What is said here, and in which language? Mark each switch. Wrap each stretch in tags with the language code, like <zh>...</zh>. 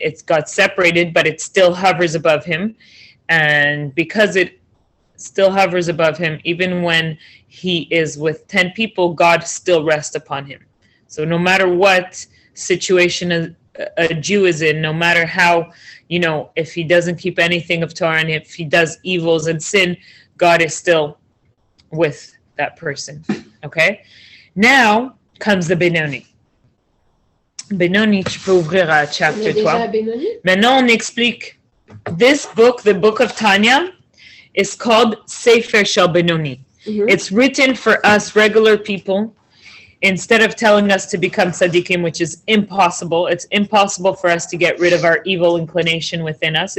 <en>It's got separated, but it still hovers above him. And because it still hovers above him, even when he is with 10 people, God still rests upon him. So no matter what situation a Jew is in, no matter how, if he doesn't keep anything of Torah, and if he does evils and sin, God is still with that person. Okay? Now comes the Benoni.</en> <fr>Benoni, tu peux ouvrir à chapter 12. Maintenant, on explique.</fr> <en>This book, the book of Tanya, is called Sefer Shel Benoni. Mm-hmm. It's written for us regular people. Instead of telling us to become tzaddikim, which is impossible, it's impossible for us to get rid of our evil inclination within us.</en>